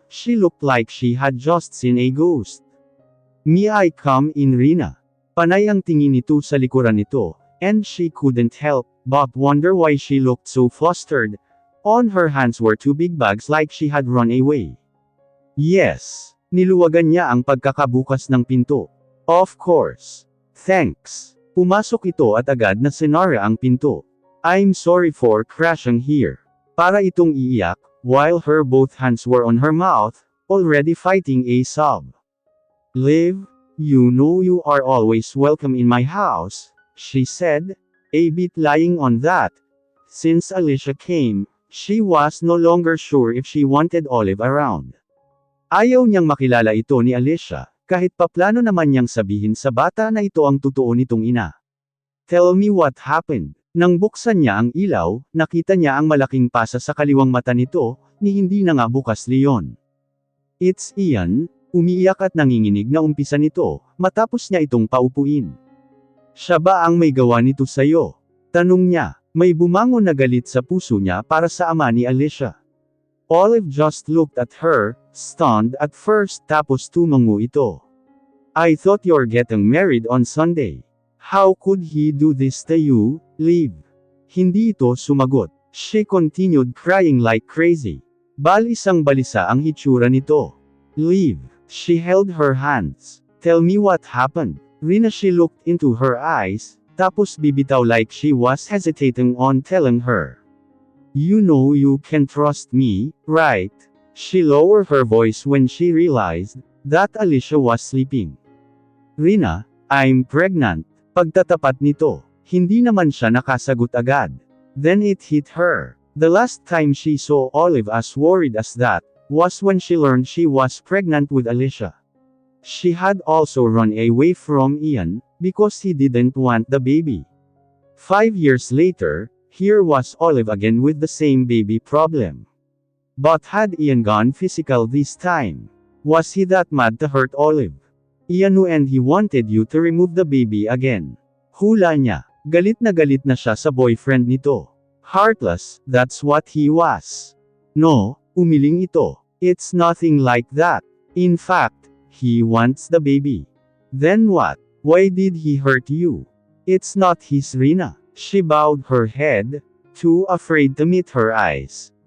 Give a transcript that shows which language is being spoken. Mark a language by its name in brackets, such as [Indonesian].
[English] She looked like she had just seen a ghost. "May I come in, Rina?" [Filipino] Panay ang tingin nito sa likuran nito, [English] and she couldn't help but wonder why she looked so flustered. On her hands were two big bags like she had run away. "Yes." [Filipino] Niluwagan niya ang pagkakabukas ng pinto. [English] "Of course. Thanks." [Filipino] Pumasok ito at agad na sinara ang pinto. [English] "I'm sorry for crashing here." [Filipino] Para itong iiyak, [English] while her both hands were on her mouth, already fighting a sob. "Liv, you know you are always welcome in my house," she said, a bit lying on that. Since Alicia came, she was no longer sure if she wanted Olive around. [Filipino] Ayaw niyang makilala ito ni Alicia, kahit paplano naman niyang sabihin sa bata na ito ang totoo nitong ina. [English] "Tell me what happened." [Filipino] Nang buksan niya ang ilaw, nakita niya ang malaking pasa sa kaliwang mata nito, ni hindi na nga bukas leon. "It's Ian," umiiyak at nanginginig na umpisa nito, matapos niya itong paupuin. "Siya ba ang may gawa nito sa'yo?" Tanong niya, may bumangon na galit sa puso niya para sa ama ni Alicia. [English] Olive just looked at her, stunned at first [Filipino] tapos tumango ito. [English] "I thought you're getting married on Sunday. How could he do this to you, Liv?" [Filipino] Hindi ito sumagot. [English] She continued crying like crazy. [Filipino] Balisang balisa ang hitsura nito. [English] "Liv." She held her hands. "Tell me what happened." Rina, she looked into her eyes, [Filipino] tapos bibitaw [English] like she was hesitating on telling her. "You know you can trust me, right?" She lowered her voice when she realized that Alicia was sleeping. [Filipino] "Rina, [English] I'm pregnant." [Filipino] Pagtatapat nito, hindi naman siya nakasagot agad. [English] Then it hit her. The last time she saw Olive as worried as that, was when she learned she was pregnant with Alicia. She had also run away from Ian, because he didn't want the baby. 5 years later, here was Olive again with the same baby problem. But had Ian gone physical this time? Was he that mad to hurt Olive? Ian knew and he wanted you to remove the baby again. [Filipino] Hula niya, galit na siya sa boyfriend nito. [English] Heartless, that's what he was. "No," [Filipino] umiling ito. [English] "It's nothing like that. In fact, he wants the baby." "Then what? Why did he hurt you?" "It's not his, Rina." She bowed her head, too afraid to meet her eyes.